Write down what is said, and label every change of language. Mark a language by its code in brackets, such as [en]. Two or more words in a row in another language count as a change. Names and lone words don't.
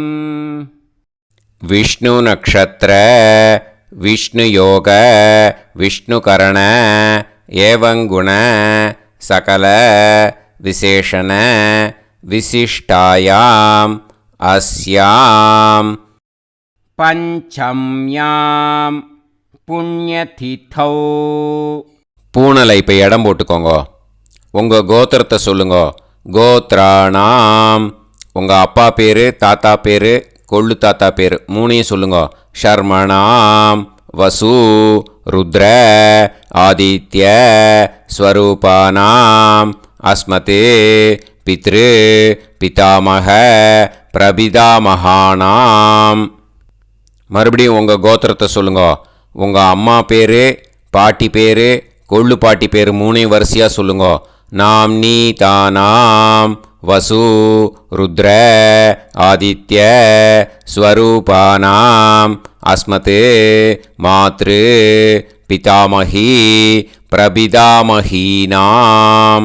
[sa] विष्णु नक्षत्र विष्णु योग विष्णुकरण एवं गुण सकल विशेषण विशिष्टायाम् अस्याम् पंचम्यां पुण्यतिथौ. [ta] பூனலை இப்போ இடம் போட்டுக்கோங்க. உங்கள் கோத்திரத்தை சொல்லுங்க. கோத்ராணாம் உங்கள் அப்பா பேர், தாத்தா பேர், கொள்ளு தாத்தா பேர் மூணையும் சொல்லுங்க. [sa] शर्मणाम् वसु रुद्र आदित्य स्वरूपानाम् अस्मते पितृ पितामह பிரபிதாமகானாம். [ta] மறுபடியும் உங்கள் கோத்திரத்தை சொல்லுங்க. உங்கள் அம்மா பேர், பாட்டி பேர், கொள்ளு பாட்டி பேர் மூணையும் வரிசையாக சொல்லுங்க. [sa] नाम् नी तानाम् वसु रुद्र आदित्य स्वरूपाणाम् अस्मत् मातृ पितामही प्रपितामहीनाम्.